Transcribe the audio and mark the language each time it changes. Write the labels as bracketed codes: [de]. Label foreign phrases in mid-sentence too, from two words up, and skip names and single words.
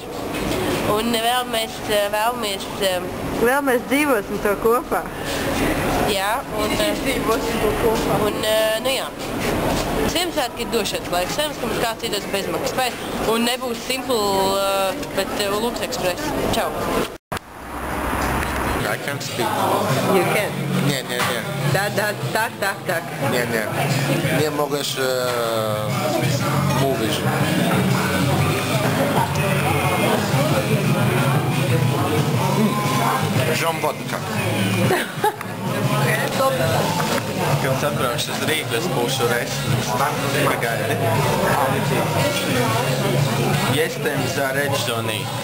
[lv] Un vēlamies dzīvosim to kopā. Jā, un dzīvosim to kopā. Un, jā. Ziemassvētki ir došanas laiks, cerams, ka mums kāds iedos bezmaksas vai, un nebūs Simple, bet Lux Express. Čau! [en] I can't speak. You can? [pl] Nie. Tak. Nie. Nie możesz mówić. Žombodka. [lv] Kad atbraukšu uz Rīgu, es būšu pagaidi. [pl] Jestem zaredzony.